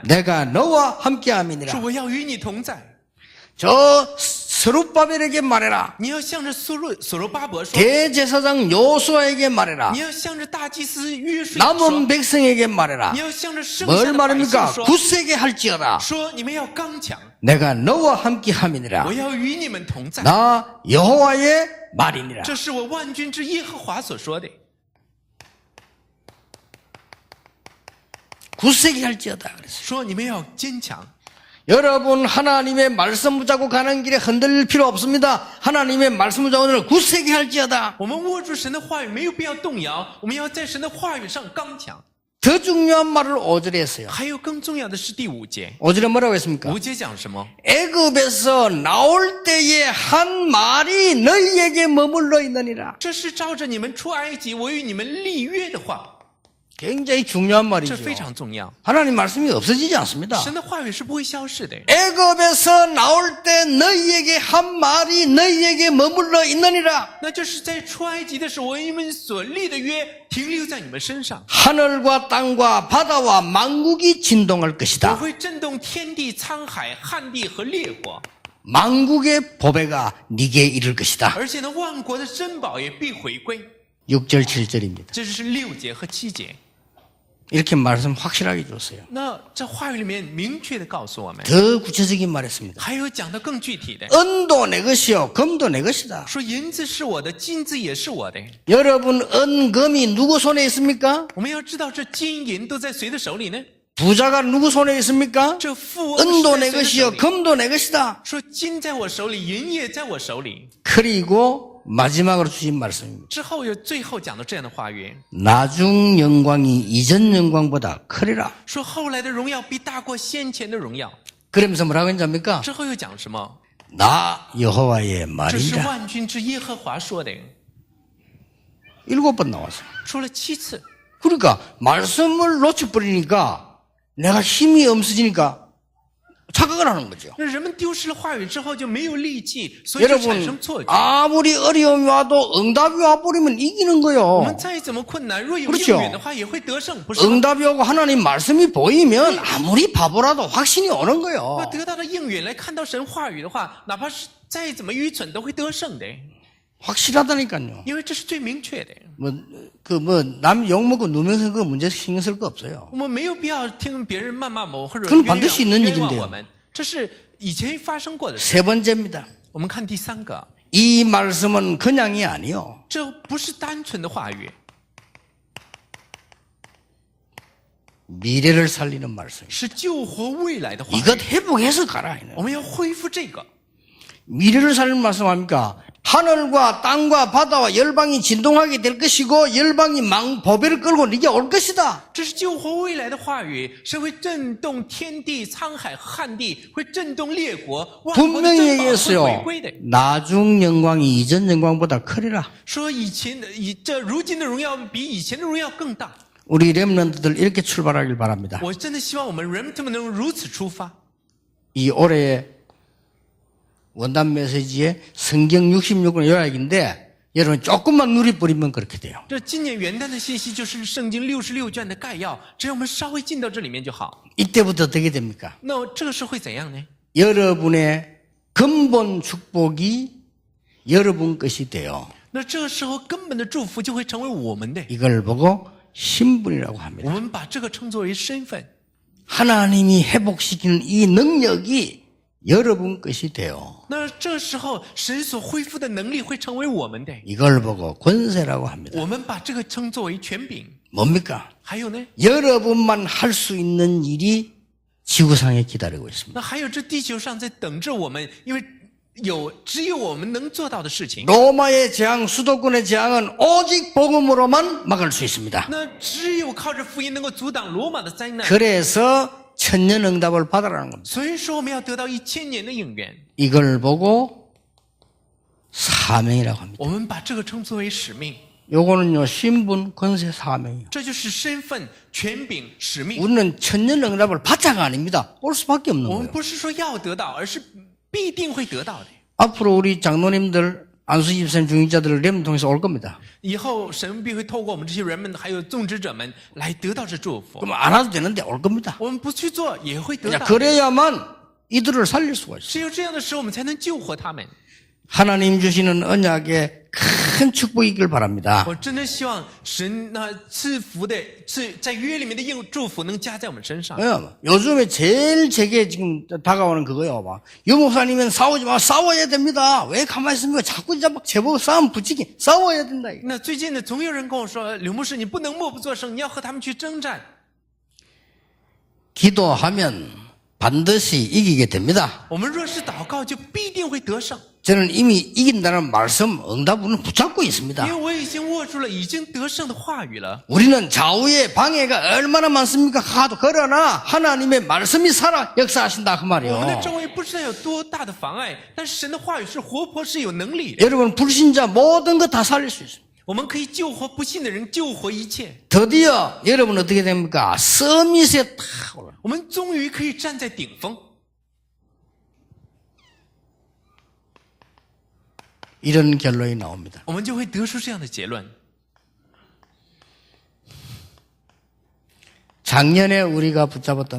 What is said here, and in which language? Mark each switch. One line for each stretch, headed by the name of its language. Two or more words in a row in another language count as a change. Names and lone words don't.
Korean: 내가 너와
Chinese: 说
Korean: 함께함이니라.
Chinese: 我要与你同在。
Korean: 저 스룹바벨에게 말해라.
Chinese: 你要向着所罗巴伯说，
Korean: 대제사장 요수아에게 말해라.
Chinese: 你要向着大祭司约书亚
Korean: 남은
Chinese: 说，
Korean: 백성에게 말해라.
Chinese: 你要向着剩下
Korean: 뭘
Chinese: 的百姓
Korean: 말합니까?
Chinese: 说，
Korean: 굳세게 할지어다.
Chinese: 说你们要刚强，
Korean: 내가 너와 함께함이니라.
Chinese: 我要与你们同在。
Korean: 나 여호와의 말이니라.
Chinese: 这是我万军之耶和华所说的。
Korean: 굳세게 할지어다. 그랬어요.
Chinese: 说你们要坚强。
Korean: 여러분, 하나님의 말씀 붙잡고 가는 길에 흔들릴 필요 없습니다. 하나님의 말씀 붙잡고 오늘 굳세게 할지어다.
Chinese: 我们握住神的话语，没有必要动摇。我们要在神的话语上刚强。
Korean: 더 중요한 말을 5절에 했어요.
Chinese: 还有更重要的是第5节，
Korean: 5절에 뭐라고 했습니까?
Chinese: 5节讲什么？
Korean: 애굽에서 나올 때에 한 말이 너희에게 머물러 있느니라.
Chinese: 这是照着你们出埃及，我与你们立约的话，
Korean: 굉장히 중요한
Chinese: 这
Korean: 말이죠.
Chinese: 非常重要。
Korean: 하나님 말씀이 없어지지 않습니다.
Chinese: 神的话语是不会消逝的。
Korean: 애굽에서 나올 때 너희에게 한 말이 너희에게 머물러 있느니라.
Chinese: 那就是在出埃及的时候，我与你们所立的约停留在你们身上，
Korean: 하늘과 땅과 바다와 만국이 진동할
Chinese: 我
Korean: 것이다.
Chinese: 会震动天地、沧海、旱地和烈火，
Korean: 만국의 보배가 네게 이를 것이다.
Chinese: 而且呢，万国的珍宝也必回归。
Korean: 6절 7절입니다.
Chinese: 这就是6节和7节。
Korean: 이렇게 말씀 확실하게 줬어요.
Chinese: 那这话语里面明确的告诉我们，
Korean: 더 구체적인 말했습니다.
Chinese: 还有讲的更具体的，
Korean: 은도 내 것이요 금도 내 것이다.
Chinese: 说银子是我的，金子也是我的。
Korean: 여러분, 은, 금이 누구 손에 있습니까?
Chinese: 我们要知道，这金银都在谁的手里呢？
Korean: 부자가 누구 손에 있습니까?
Chinese: 这富翁
Korean: 은도
Chinese: 是
Korean: 내
Chinese: 在谁的手
Korean: 것이요
Chinese: 里？
Korean: 금도 내 것이다.
Chinese: 说金在我手里，银也在我手里。
Korean: 그리고 마지막으로 주신 말씀입니다.
Chinese: 之后有最后讲到这样的话语，
Korean: 나중 영광이 이전 영광보다 크리라.
Chinese: 说后来的荣耀必大过先前的荣耀。
Korean: 그러면서 뭐라고 했습니까?
Chinese: 之后又讲什么？
Korean: 나 여호와의
Chinese: 这是
Korean: 말이라.
Chinese: 万军之耶和华说的，
Korean: 7번 나왔어요.
Chinese: 说了7次。
Korean: 그러니까 말씀을 놓쳐버리니까 내가 힘이 없어지니까 착각을 하는 거죠.
Chinese: 那人们丢失了话语之后就没有力气，所以就产生
Korean: 여러분,
Chinese: 错觉。
Korean: 아무리 어려움이 와도 응답이 와버리면 이기는
Chinese: 我
Korean: 거예요.
Chinese: 们再怎么困难，若有
Korean: 그렇죠
Chinese: 应允的话，也会得胜，不是吗？
Korean: 응답이 오고 하나님 말씀이 보이면 아무리 바보라도 확신이 오는
Chinese: 若
Korean: 거예요.
Chinese: 得到的应允来看到神话语的话，哪怕是再怎么愚蠢，都会得胜的，
Korean: 확실하다니까요.
Chinese: 因为这是最明确的。
Korean: 남 욕먹고 누면서 그 문제 신경 쓸 거 없어요.
Chinese: 我们没有必要听别人谩骂我或者
Korean: 그건
Chinese: 冤
Korean: 반드시 있는
Chinese: 枉
Korean: 일인데요.
Chinese: 我们，这是以前发生过的事。
Korean: 세 번째입니다.
Chinese: 我们看第3个，
Korean: 이 말씀은 그냥이 아니요.
Chinese: 这不是单纯的话语，
Korean: 미래를 살리는 말씀.
Chinese: 是救活未来的话语。
Korean: 이것 회복해서 가라.
Chinese: 我们要恢复这个。
Korean: 미래를 살리는 말씀 합니까? 하늘과 땅과 바다와 열방이 진동하게 될 것이고 열방이 보배를 끌고 네게 올 것이다.
Chinese: 这是救活未来的话语，是会震动天地、沧海、旱地，会震动列国，万国的
Korean: 분명히
Chinese: 珍宝会
Korean: 얘기했어요.
Chinese: 回归的。
Korean: 나중 영광이 이전 영광보다 크리라.
Chinese: 说这如今的荣耀比以前的荣耀更大。
Korean: 우리 렘넌트들 이렇게 출발하길 바랍니다.
Chinese: 我真的希望我们 remnant 们能如此出发。
Korean: 이 올해의 원단 메시지의 성경 66권 요약인데 여러분 조금만 누리버리면 그렇게 돼요.
Chinese: 这今年元旦的信息就是圣经66卷的概要，只要我们稍微进到这里面就好。
Korean: 이때부터 어떻게 됩니까?
Chinese: 那这个时候会怎样呢？
Korean: 여러분의 근본 축복이 여러분 것이 돼요.
Chinese: 那这个时候根本的祝福就会成为我们的。
Korean: 이걸 보고 신분이라고
Chinese: 我
Korean: 합니다.
Chinese: 们把这个称作为身份。
Korean: 하나님이 회복시키는 이 능력이 여러분 것이 돼요.
Chinese: 那这时候神所恢复的能力会成为我们的。
Korean: 이걸 보고 권세라고 합니다.
Chinese: 我们把这个称作为权柄。
Korean: 뭡니까?
Chinese: 还有呢？
Korean: 여러분만 할 수 있는 일이 지구상에 기다리고 있습니다.
Chinese: 那还有这地球上在等着我们，因为只有我们能做到的事情。
Korean: 로마의 재앙, 수도권의 재앙은 오직 복음으로만 막을 수 있습니다.
Chinese: 那只有靠着福音能够阻挡罗马的灾难。
Korean: 그래서 천년응답을 받으라는 겁니다.
Chinese: 所以说我们要得到1000年的应允。
Korean: 이걸 보고 사명이라고 합니다.
Chinese: 我们把这个称作为使命，
Korean: 요거는요 신분, 권세, 사명이에요.
Chinese: 这就是身份、权柄、使命。
Korean: 우리는 천년응답을 받자가 아닙니다. 올 수밖에 없는
Chinese: 我们
Korean: 거예요.
Chinese: 不是说要得到，而是必定会得到的。
Korean: 앞으로 우리 장로님들, 안수집사님, 중직자들을 렘 통해서 올 겁니다.
Chinese: 以后神必会透过我们这些人们，还有种植者们来得到这祝福。
Korean: 그럼 안 와도 되는데 올 겁니다.
Chinese: 我们不去做也会得
Korean: 자,
Chinese: 到。
Korean: 그래야만 이들을 살릴 수가 있어요.
Chinese: 只有这样的时候，我们才能救活他们。
Korean: 하나님 주시는 언약에 큰 축복이 있길 바랍니다.
Chinese: 我真的希望神那赐福的在约里面的祝福能加在我们身上。
Korean: 요즘에 제일 제게 지금 다가오는 그거예요. 막. 유목사님은 싸우지 마. 싸워야 됩니다. 왜 가만히 있습니까? 자꾸 이제 막 제보고 싸움 붙이기. 싸워야 된다.
Chinese: 那最近呢，总有人跟我说，刘牧师，你不能默不作声，你要和他们去征战。
Korean: 기도하면 반드시 이기게 됩니다.
Chinese: 我们若是祷告，就必定会得胜。
Korean: 저는 이미 이긴다는 말씀, 응답을 붙잡고
Chinese: 因
Korean: 있습니다.
Chinese: 为我已经握住了已经得胜的话语了。
Korean: 우리는 좌우의 방해가 얼마나 많습니까? 하도 그러나 하나님의 말씀이 살아 역사하신다 그
Chinese: 我们的
Korean: 말이요.
Chinese: 周围不知道有多大的妨碍，但是神的话语是活泼，是有能力的。
Korean: 여러분 불신자 모든 것 다 살릴 수 있습니다.
Chinese: 我们可以救活不信的人，救活一切。
Korean: 드디어 여러분 어떻게 됩니까? 서밋에 탁 올라.
Chinese: 我们终于可以站在顶峰。
Korean: 이런 결론이 나옵니다.
Chinese: 我们就会得出这样的结论。
Korean: 작년에 우리가 붙잡았던